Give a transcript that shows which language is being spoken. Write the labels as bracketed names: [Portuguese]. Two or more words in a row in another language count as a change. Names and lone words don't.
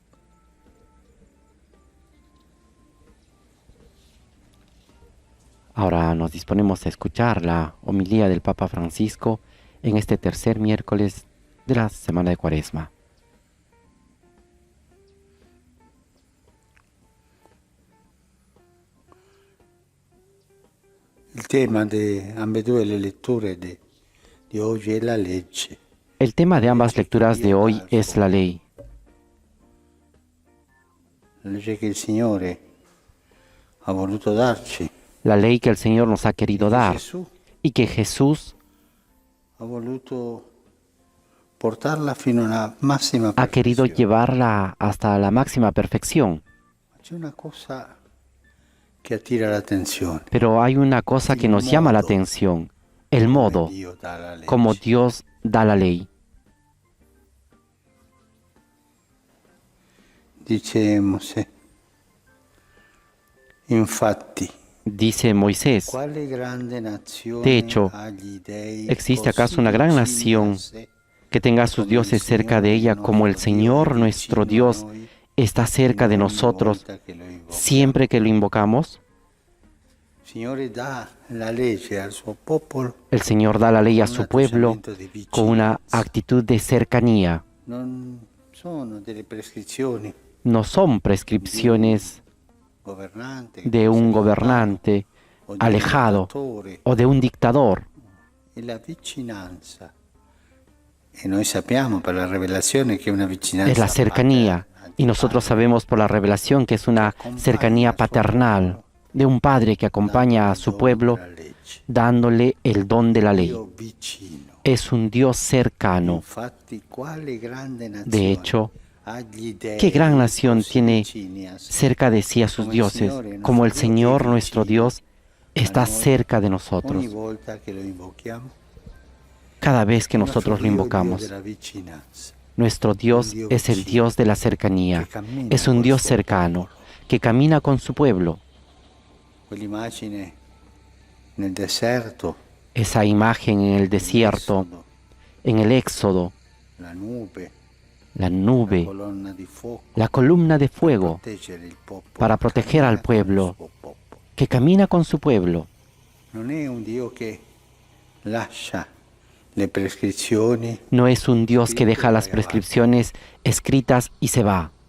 [Spanish] Ahora nos disponemos a escuchar la homilía del Papa Francisco en este tercer miércoles de la semana de Cuaresma. [Italian] Il tema de ambedue le letture di oggi è la legge. [Spanish] El tema de ambas lecturas de hoy es la ley. [Italian] La legge che il Signore ha voluto darci. [Spanish] La ley que el Señor nos ha querido dar y que Jesús [Italian] ha voluto portarla fino alla massima [Spanish] ha querido [Italian] perfezione. [Spanish] llevarla hasta la máxima perfección. [Italian] C'è una cosa che attira l'attenzione. [Spanish] Pero hay una cosa que nos llama la atención, el modo [Italian] Dio dà la legge. [Spanish] como Dios da la ley. [Italian] Dice Mosè. Infatti, [Spanish] Dice Moisés, [Italian] quale grande nazione [Spanish] de hecho, [Italian] agli dei [Spanish] ¿existe [Italian] così [Spanish] acaso una gran [Italian] vicini a nación sé, [Spanish] que tenga a sus dioses cerca de ella como el Señor nuestro Dios está cerca de nosotros siempre que lo invocamos? [Italian] Il Signore dà la legge al suo popolo. [Spanish] El Señor da la ley a su pueblo con una actitud de cercanía. [Italian] Non sono delle prescrizioni [Spanish] No son prescripciones [Italian] governante [Spanish] de un gobernante [Italian] o di un [Spanish] alejado [Italian] dittatore. [Spanish] o de un dictador. [Italian] E la vicinanza, e noi sappiamo per la rivelazione che è una vicinanza [Spanish] Es la cercanía. [Italian] paterna, [Spanish] Y nosotros sabemos por la revelación que es una cercanía paternal de un padre que acompaña a su pueblo dándole el don de la ley. [Italian] Dio vicino. [Spanish] Es un Dios cercano. [Italian] Infatti, quale grande nazione [Spanish] De hecho, [Italian] agli dei [Spanish] ¿qué gran nación [Italian] così [Spanish] tiene [Italian] vicini a sé? [Spanish] cerca de sí a sus dioses, como el Señor nuestro Dios está cerca de nosotros [Italian] Ogni volta che lo invochiamo, [Spanish] cada vez que [Italian] nostro [Spanish] nosotros lo [Italian] Dio è il Dio [Spanish] invocamos? [Italian] della vicinanza. [Spanish] Nuestro Dios es el Dios de la cercanía, es un Dios cercano que camina con su pueblo. [Italian] Quell'immagine nel deserto [Spanish] esa imagen en el desierto, en el Éxodo, la nube, la columna de fuego para proteger al pueblo, que camina con su pueblo. No es un Dios que deja las prescripciones escritas y se va.